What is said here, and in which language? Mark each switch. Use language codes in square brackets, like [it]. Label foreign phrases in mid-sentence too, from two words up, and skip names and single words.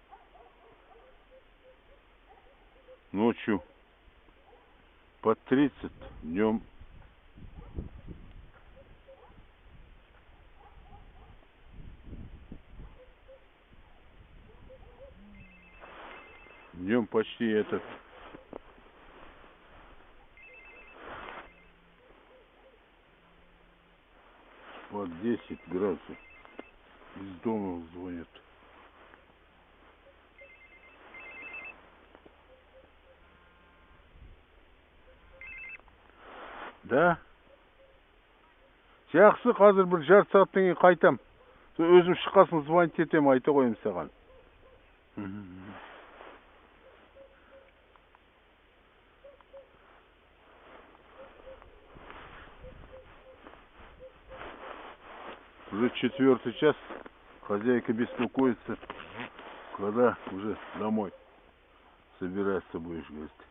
[ru] Ночью под 30, днем почти этот под 10 градусов. Из дома звонят. Да? [kk] Жақсы, қазір бір жарты сағаттан кейін қайтам. Өзім шыққасын звонить етем, айта қоyayım саған. [ru] Уже 4-й час. Хозяйка беспокоится, когда уже домой собираться будешь, говорит.